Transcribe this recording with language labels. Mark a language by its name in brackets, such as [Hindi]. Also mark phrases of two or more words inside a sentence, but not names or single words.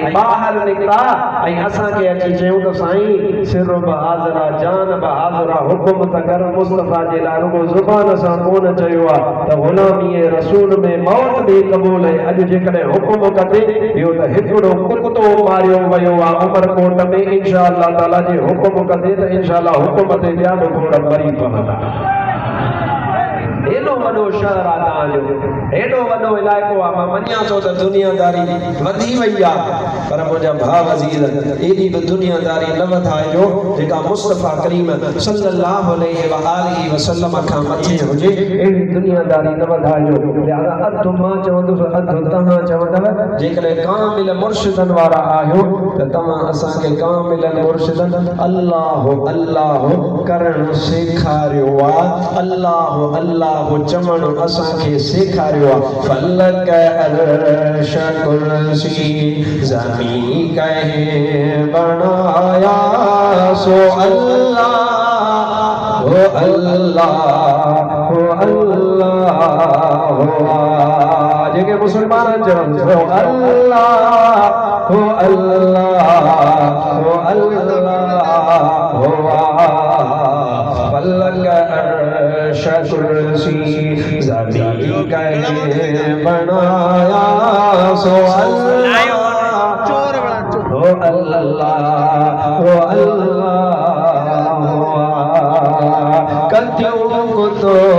[Sindhi] ॿाहिरि निकिता ऐं असांखे अची चयूं त साईं सिर बि हाज़िर आहे जान बि हाज़िर आहे हुकुम त कर मुस्तफ़ा जे लाइ रुगो ज़ुबान सां कोन चयो आहे त ग़ुलामीअ रसूल में मौत बि क़बूल आहे अॼु जेकॾहिं हुकुम कंदे इहो त हिकिड़ो कुतो मारियो वियो आहे उमरकोट में [Arabic] إن شاء الله تعالى [Sindhi] जे हुकुम कंदे त [Arabic] إن شاء الله [Sindhi] हुकुम ते ॿिया बि खोड़ मरी पवंदा एॾो वॾो शहर आहे तव्हांजो एॾो वॾो इलाइक़ो आहे मां मञां थो त दुनियादारी वधी वई आहे पर मुंहिंजा भाउ वज़ीर एॾी बि दुनियादारी न वधाइजो जेका मुस्तफ़ा करीम [Arabic] صلى الله عليه و آله وسلم [Sindhi] खां मथे हुजे अहिड़ी दुनियादारी न वधाइजो लिहाज़ा अधु मां चवंदुसि अधु तव्हां चवंदव जेकॾहिं कामिल मुर्शिदनि वारा आहियो त तव्हां असांखे कामिल मुर्शिदनि अल्लाह अल्लाह करणु सेखारियो आहे अल्लाह अल्लाह अल्लाह चमन असां खे सेखारियो आहे [Urdu] فلک عرش کرسی زمین کہے بنایا سو اللہ ہو اللہ ہو اللہ [Sindhi] जेके मुसलमान चवनि हो अल्लाह हो अल्लाह हो अल्लाह हो [Urdu] فلک عرش کرسی زمین کہے بنایا سو اللہ ہو اللہ ہو اللہ [Sindhi] कतियों को तो